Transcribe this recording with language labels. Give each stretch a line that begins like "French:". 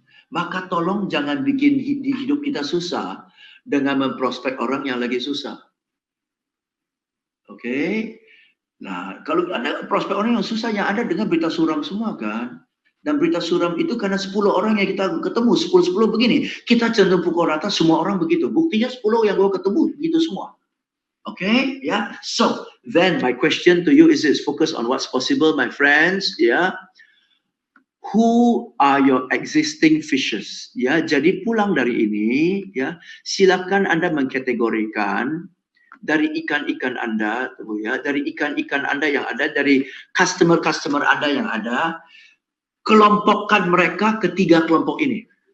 Indonesian: Maka tolong jangan bikin hidup kita susah dengan memprospek orang yang lagi susah. Oke. Nah, kalau ada prospek orang yang susah, yang ada dengan berita suram semua kan. Dan berita suram itu karena 10 orang yang kita ketemu, 10 begini. Kita cenderung pukul rata, semua orang begitu. Buktinya 10 yang gue ketemu, begitu semua.
English: Okay, yeah. So, then my question to you is this. Focus on what's possible, my friends. Yeah. Who are your existing fishes?
Indonesian: Ya, jadi pulang dari ini, ya, silakan Anda mengkategorikan dari ikan-ikan Anda, ya, dari ikan-ikan Anda yang ada, dari customer Anda yang ada, kelompokkan mereka ke 3 kelompok ini.